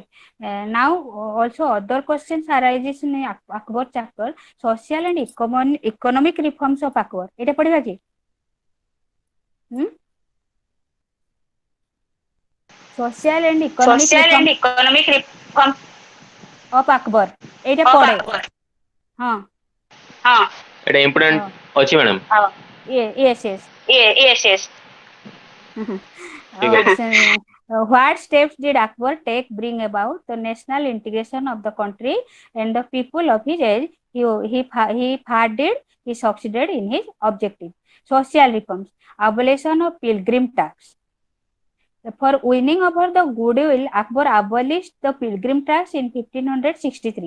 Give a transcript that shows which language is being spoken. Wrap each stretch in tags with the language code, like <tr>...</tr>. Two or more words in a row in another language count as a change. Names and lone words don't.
<en>Now also other questions arises in Akbar chapter. Social and economic reforms of Akbar.</en> <bn>এটা পড়িবা কি?</bn> <en>Social and economic social and reforms economic reform of Akbar. এটা of</en> <bn>পড়ে।</bn> <en>Akbar</en> <or>ହଁ ହଁ ଏଇଟା ଇମ୍ପୋର୍ଟାଣ୍ଟ ଅଛି ମ୍ୟାଡ଼ାମ। ହଁ</or> <en>yes yes. yes yes</en> <or>ଠିକ ଅଛି।</or> <en>What steps did Akbar take bring about the national integration of the country and the people of his age? He succeeded in his objective. Social reforms, abolition of pilgrim tax. For winning over the goodwill, Akbar abolished the pilgrim tax in 1563.</en>